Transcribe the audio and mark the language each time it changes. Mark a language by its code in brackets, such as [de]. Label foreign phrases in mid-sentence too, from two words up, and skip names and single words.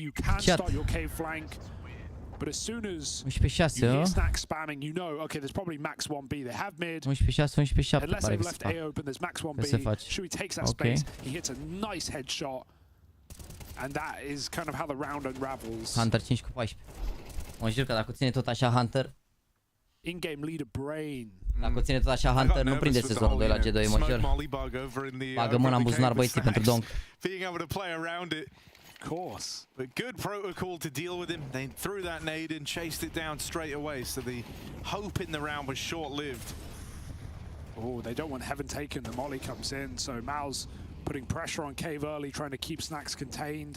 [en] You can start your cave flank. But as soon as you hear Snacks spamming, you know, okay, there's probably max 1B. They have mid. 11-6, 11-7. Unless they've left A open, there's max 1B. Shui takes that space. He hits a nice headshot. And that is kind of how the round unravels. [ro] Hunter 5 cu 14. Mă jur că dacă ține tot așa Hunter... [en] In-game leader Brain. [ro] Dacă ține tot așa Hunter, nu prinde sezonul 2 la G2, mă jur. Bagă mâna în buzunar, băieții, pentru donk. [en] Of course, but good protocol to deal with him. They threw that nade and chased it down straight away, so the hope in the round was short-lived. Oh, they don't want Heaven taken. The molly comes in, so Mao's putting pressure on Cave early, trying to keep Snacks contained.